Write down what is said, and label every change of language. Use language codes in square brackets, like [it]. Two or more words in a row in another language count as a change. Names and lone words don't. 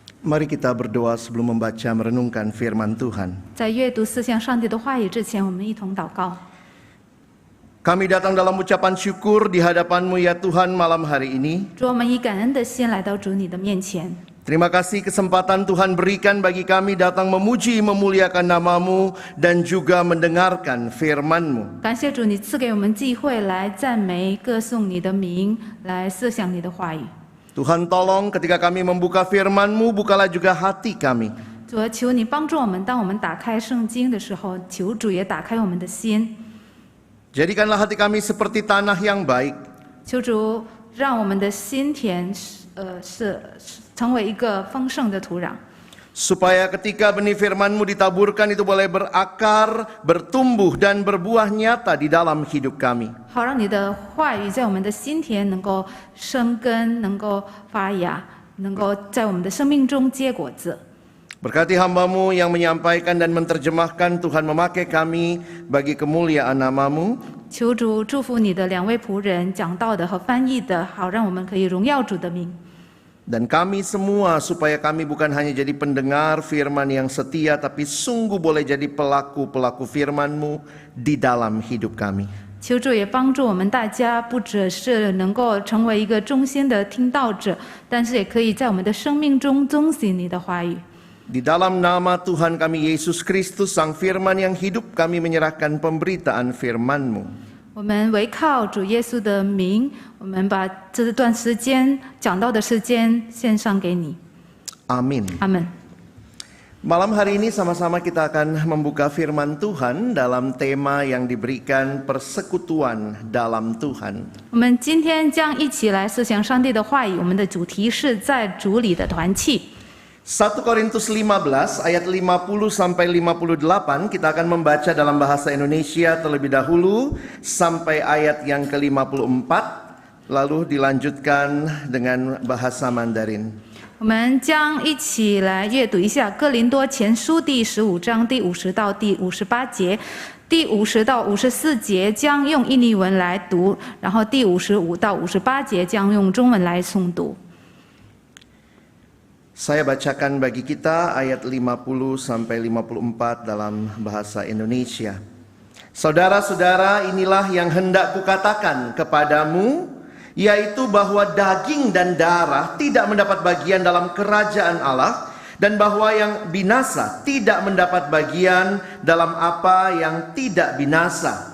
[id] Mari kita berdoa sebelum membaca merenungkan firman Tuhan. [zh] 在阅读思想上帝的话语之前，我们一同祷告。 [id] Kami datang dalam ucapan syukur di hadapan-Mu ya Tuhan malam hari ini. [zh] 主，我们以感恩的心来到主你的面前。 [id] Terima kasih kesempatan Tuhan berikan bagi kami datang memuji memuliakan nama-Mu dan juga mendengarkan firman-Mu. [zh] 感谢主，你赐给我们机会来赞美、歌颂你的名，来思想你的话语。 [id] Tuhan tolong ketika kami membuka firman-Mu, bukalah juga hati kami. [zh] 主啊，求你帮助我们，当我们打开圣经的时候，求主也打开我们的心。 [id] Jadikanlah hati kami seperti tanah yang baik. [zh] 求主让我们的心田成为一个丰盛的土壤。 [id] Supaya ketika benih firman-Mu ditaburkan itu boleh berakar, bertumbuh dan berbuah nyata di dalam hidup kami. [zh] 好让你的话语在我们的心田能够生根，能够发芽，能够在我们的生命中结果子。 [id] Berkati hamba-Mu yang menyampaikan dan menerjemahkan, Tuhan memakai kami bagi kemuliaan nama-Mu. [zh] 求主祝福你的两位仆人讲道的和翻译的，好让我们可以荣耀主的名。 [id] Dan kami semua supaya kami bukan hanya jadi pendengar firman yang setia, tapi sungguh boleh jadi pelaku-pelaku firman-Mu di dalam hidup kami. [zh] 求主也帮助我们大家，不只是能够成为一个忠心的听道者，但是也可以在我们的生命中遵行你的话语。 [id] Di dalam nama Tuhan kami Yesus Kristus, Sang Firman yang hidup, kami menyerahkan pemberitaan firman-Mu. [zh] 我们唯靠主耶稣的名，我们把这段时间讲道的时间献上给你。 [id] Amin. [zh] 阿门。 [id] Malam hari ini sama-sama kita akan membuka firman Tuhan dalam tema yang diberikan persekutuan dalam Tuhan. [zh] 我们今天将一起来思想上帝的话语，我们的主题是在主里的团契。 [id] 1 Korintus 15 ayat 50 sampai 58 kita akan membaca dalam bahasa Indonesia terlebih dahulu sampai ayat yang ke-54 lalu dilanjutkan dengan bahasa Mandarin. [zh] 我们将一起来阅读一下《哥林多前书》第15章第50到第58节，第50到54节将用印尼文来读，然后第55到58节将用中文来诵读。 [id] Saya bacakan bagi kita ayat 50 sampai 54 dalam bahasa Indonesia. Saudara-saudara, inilah yang hendak kukatakan kepadamu, yaitu bahwa daging dan darah tidak mendapat bagian dalam kerajaan Allah, dan bahwa yang binasa tidak mendapat bagian dalam apa yang tidak binasa.